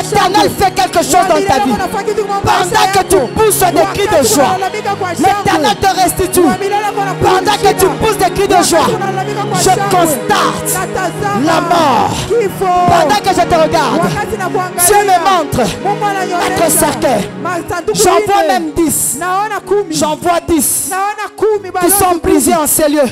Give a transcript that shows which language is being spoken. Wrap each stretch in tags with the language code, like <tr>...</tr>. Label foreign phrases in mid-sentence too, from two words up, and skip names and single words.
<fr>l'Éternel</fr> <sw>shangwe,</sw> <fr>fait quelque chose dans ta vie.</fr> <sw>wanafanya kitu kwa maisha</sw> <fr>Pendant que tu</fr> <sw>yako.</sw> <fr>pousses des cris de</fr> <sw>Wakati</sw> <fr>joie,</fr> <sw>wanalalamika kwa shangwe,</sw> <fr>l'Éternel te restitue. Pendant que tu pousses des cris de joie, je constate la mort. Pendant que je te regarde, Dieu me montre être cercueil. J'en vois même 10. J'en vois 10 qui sont brisés en ces lieux.</fr>